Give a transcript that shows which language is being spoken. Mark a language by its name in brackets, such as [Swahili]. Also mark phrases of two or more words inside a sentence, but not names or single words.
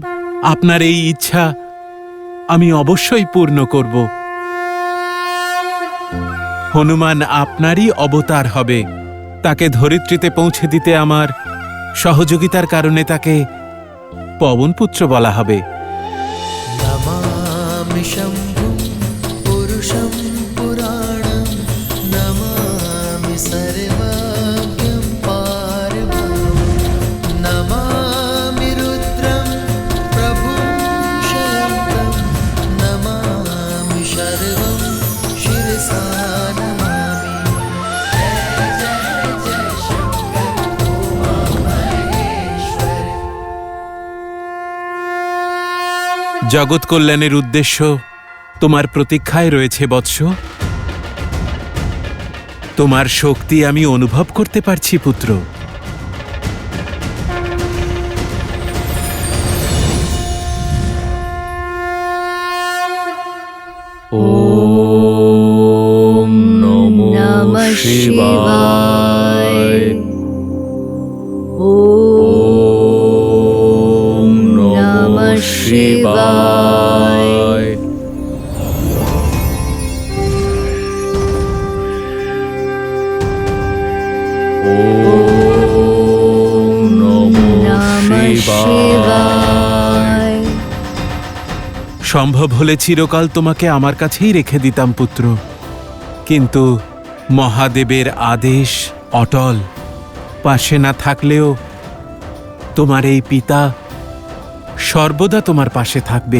[Bangla] আপনার এই ইচ্ছা আমি অবশ্যই পূর্ণ করব। হনুমান আপনারই অবতার হবে। তাকে ধরিত্রীতে পৌঁছে দিতে আমার সহযোগিতার কারণে তাকে পবনপুত্র বলা হবে। [Sanskrit] नमामि शम्भुं पुरुषं पुराणं नमामि सर्वाभ्यं पारमं नमामि रुद्रं प्रभुं शयन्तं नमामि शर्वं शिरसा नमामि। जय जय शङ्कर उमामहेश्वर। [Bangla] জগৎ কল্যাণের উদ্দেশ্য তোমার প্রতীক্ষায় রয়েছে বৎস। তোমার শক্তি আমি অনুভব করতে পারছি পুত্র। [Sanskrit] ওম নমো নমঃ শিবায়। ওম নমঃ শিবায়। ওম নমো নমঃ শিবায়। [Bangla] সম্ভব হলে চিরকাল তোমাকে আমার কাছেই রেখে দিতাম পুত্র, কিন্তু মহাদেবের আদেশ অটল। পাশে না থাকলেও তোমার এই পিতা সর্বদা তোমার পাশে থাকবে।